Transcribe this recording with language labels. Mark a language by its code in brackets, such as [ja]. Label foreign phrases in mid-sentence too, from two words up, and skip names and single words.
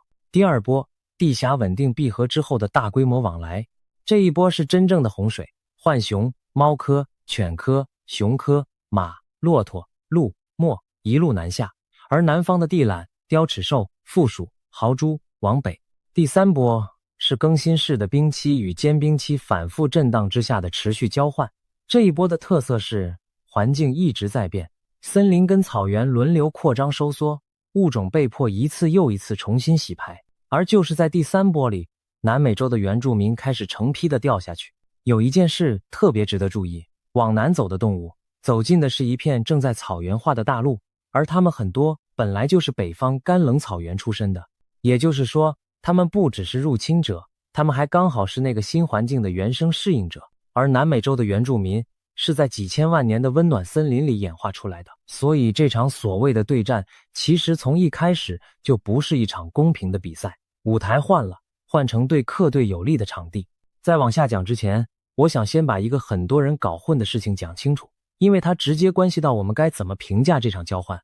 [zh] 第二波，地峽穩定閉合之後的大規模往來，這一波是真正的洪水，浣熊、貓科、犬科、熊科、馬、駱駝、鹿、墨一路南下，而南方的地懶、雕齒獸、負鼠、豪豬往北。第三波是更新世的冰期與間冰期反復震盪之下的持續交換。這一波的特色是環境一直在變，森林跟草原輪流擴張收縮，物種被迫一次又一次重新洗牌。而就是在第三波裡，南美洲的原住民開始成批的掉下去。有一件事特別值得注意，往南走的动物走进的是一片正在草原化的大陸，而它們很多本來就是北方干冷草原出身的，也就是說，它們不只是入侵者，它們還剛好是那個新環境的原生適應者。而南美洲的原住民是在幾千萬年的溫暖森林裡演化出來的，所以這場所謂的對戰其實從一開始就不是一場公平的比賽，舞台換了，換成对客队有利的场地。在往下講之前，我想先把一個很多人搞混的事情講清楚，因為它直接關係到我們該怎麼評價這場交換。